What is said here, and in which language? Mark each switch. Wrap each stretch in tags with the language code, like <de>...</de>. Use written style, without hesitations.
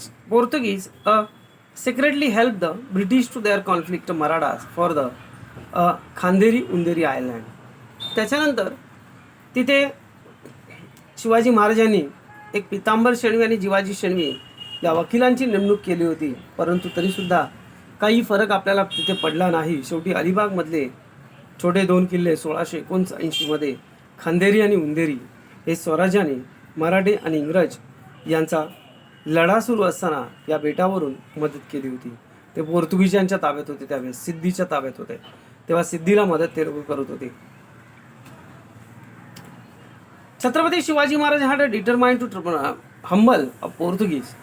<en>Portuguese secretly helped the British to their conflict Marathas for the Khanderi Underi island.</en> <mr>त्याच्यानंतर तिथे शिवाजी महाराजांनी एक पितांबर शेणवी आणि जिवाजी शेणवी या वकिलांची नेमणूक केली होती. परंतु तरीसुद्धा काही फरक आपल्याला तिथे पडला नाही. शेवटी अलिबागमधले छोटे 2 किल्ले 1679 मध्ये खांदेरी आणि उंदेरी हे स्वराज्याने मराठे आणि इंग्रज यांचा लढा सुरू असताना या बेटावरून मदत केली होती. ते पोर्तुगीजांच्या ताब्यात होते, त्यावेळेस सिद्धीच्या ताब्यात होते, तेव्हा सिद्धीला मदत ते लोक करत होते.</mr> <en>Chhatrapati Shivaji Maharaj had a determined to humble a Portuguese.</en>